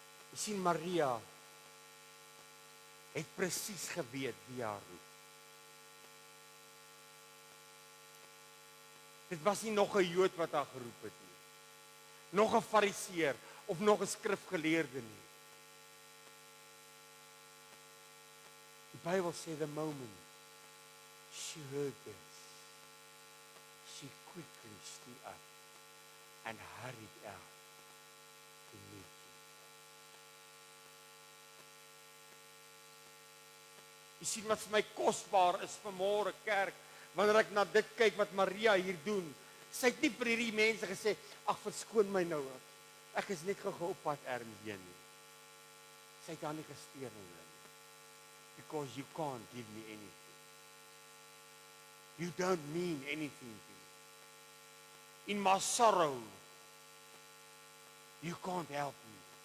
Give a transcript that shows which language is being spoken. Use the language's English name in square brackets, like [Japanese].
[Afrikaans] Jy sien Maria het presies geweet wie haar roep. Dit was nie nog 'n Jood wat haar geroep het nie. Nog 'n Fariseer of nog 'n skrifgeleerde nie. Die Bybel sê [English] the moment she heard this, she quickly stood up and hurried out to meet Jesus. [Afrikaans] Jy sien wat vir my kosbaar is vanmôre kerk, wanneer ek na dit kyk wat Maria hier doen. Sy het nie vir hierdie mense gesê, ag verskoon my nou, ek is net gou op pad ergens heen nie. Sy het haar nie gesteer nie. [English] Because you can't give me anything. You don't mean anything to me. In my sorrow, you can't help me.